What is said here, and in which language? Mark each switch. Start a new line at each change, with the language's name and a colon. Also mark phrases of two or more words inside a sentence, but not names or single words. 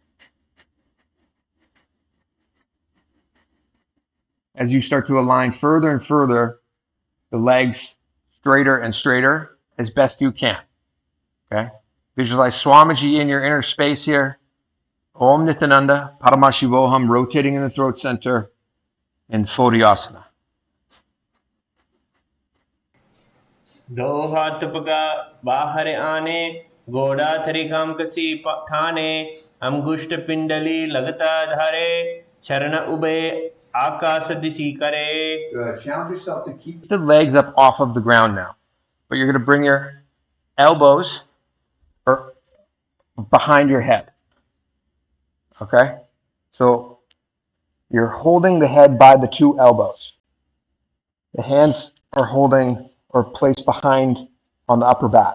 English: As you start to align further and further, the legs straighter and straighter as best you can. Okay? Visualize Swamiji in your inner space here. Om Nithyananda, Paramashivoham, rotating in the throat center in Fodhyasana.
Hindi: दो हाथ पका बाहर आने घोड़ा थरी काम कसी ठाने अंगुष्ठ पिंडली लगता धारे चरण उबे आकाश दिशी करे.
English: Good. Challenge yourself to keep the legs up off of the ground now, but you're going to bring your elbows behind your head. Okay, so you're holding the head by the two elbows. The hands are holding or placed behind on the upper back.